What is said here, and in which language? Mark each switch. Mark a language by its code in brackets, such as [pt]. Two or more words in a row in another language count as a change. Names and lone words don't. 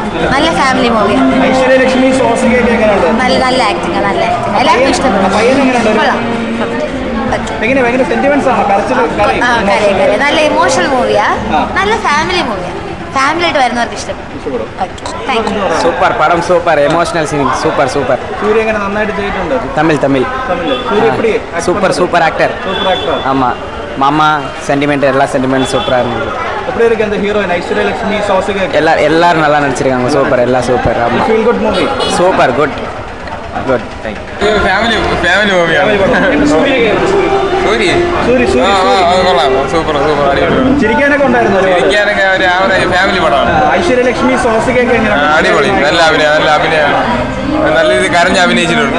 [ml] നല്ല [en] family movie. [ml] നല്ല ആക്ടിങ്, നല്ല ആക്ടിങ്. എല്ലാവർക്കും ഇഷ്ടപ്പെടും. നല്ല [en] emotional movie. [ml] നല്ല [en] family movie. [ml] ഫാമിലി ആയിട്ട് വരുന്നവർക്ക് ഇഷ്ടപ്പെടും. [en] സൂപ്പർ പടം, super emotional scene, super. തമിഴ് super actor. [ta] ஆமாம், மாமா சென்டிமெண்ட் எல்லா [en] sentiment super [ta] இருந்தது. எல்லாரும் நல்லா நடிச்சிருக்காங்க. சூப்பர், எல்லாம் சூப்பர். [en] aamaam, super, good. family movie. [ml] സൂപ്പർ ചിരിക്കാനൊക്കെ ഒരു [en] average family [ml] പടമാണ്. ഐശ്വര്യലക്ഷ്മി അടിപൊളി, നല്ല അഭിനയം, നല്ല രീതിയിൽ കരഞ്ഞ് അഭിനയിച്ചിട്ടുണ്ട്.